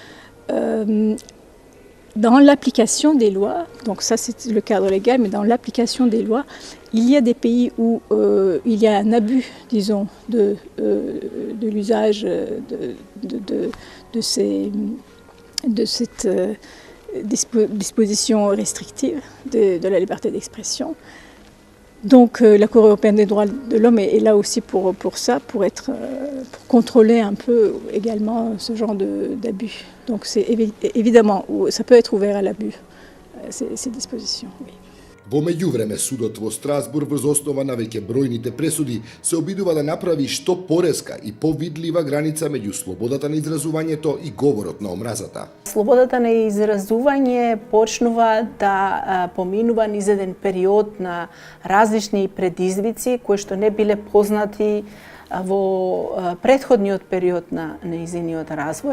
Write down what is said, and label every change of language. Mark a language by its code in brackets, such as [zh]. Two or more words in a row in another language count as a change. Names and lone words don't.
[fr] Dans l'application des lois, donc ça c'est le cadre légal, mais dans l'application des lois, il y a des pays où il y a un abus, disons, de l'usage de cette disposition restrictive de la liberté d'expression. Donc la Cour européenne des droits de l'homme est là aussi pour ça, pour contrôler un peu également ce genre d'abus. Donc c'est évidemment, ça peut être ouvert à l'abus, ces dispositions. Oui. [mk] Во меѓувреме судот во Страсбург врз основа на веќе бројните пресуди се обидува да направи што порезка и повидлива граница меѓу слободата на изразувањето и говорот на омразата. Слободата на изразување почнува да поминува низ еден период на различни предизвици кои што не биле познати во претходниот период на нејзиниот развој.